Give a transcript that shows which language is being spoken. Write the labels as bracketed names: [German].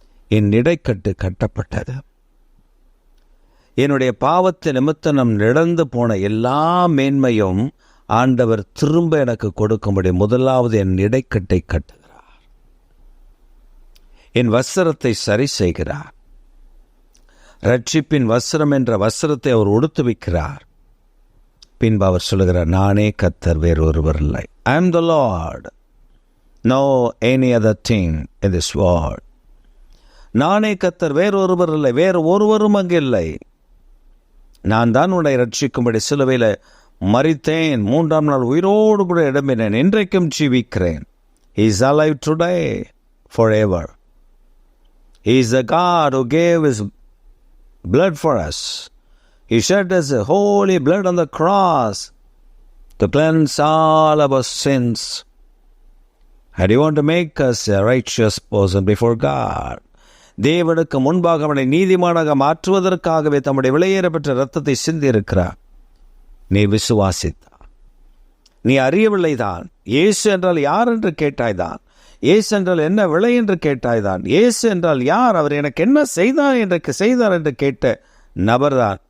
[Tamil] என் இடைக்கட்டு கட்டப்பட்டது. என்னுடைய பாவத்தை நிமித்தம் நம் இழந்து போன எல்லா மேன்மையும் ஆண்டவர் திரும்ப எனக்கு கொடுக்கும்படி முதலாவது என் இடைக்கட்டை கட்டுகிறார். என் வஸ்திரத்தை சரி செய்கிறார். ரட்சிப்பின் வஸ்திரம் என்ற வஸ்திரத்தை அவர் உடுத்து வைக்கிறார். பின்பு அவர் சொல்லுகிறார், நானே கர்த்தர், வேறொருவர் இல்லை. [English] I am the Lord, no any other thing in this world. [Tamil] நானே கர்த்தர், வேறொருவர் இல்லை, வேறு ஒருவரும் அங்கு இல்லை. நான் தான் உன்னை ரட்சிக்கும்படி சிலுவையில் மரித்தேன், 3ஆம் நாள் உயிரோடு கூட இடம்பினேன், இன்றைக்கும் ஜீவிக்கிறேன். [English] He is alive today, forever. He is the God who gave his blood for us. He shed his holy blood on the cross to cleanse all our sins. And he wants to make us a righteous person before God. [Tamil] தேவனுக்கு முன்பாக அவனை நீதிமானாக மாற்றுவதற்காகவே தம்முடைய விலையேறப்பெற்ற இரத்தத்தை சிந்தியிருக்கிறார். நீ விசுவாசித்தா, நீ அறியவில்லைதான். இயேசு என்றால் யார் என்று கேட்டாய்தான். இயேசு என்றால் என்ன விலை என்று கேட்டாய்தான். இயேசு என்றால் யார், அவர் எனக்கு என்ன செய்தார் என்று கேட்ட நபர்தான்.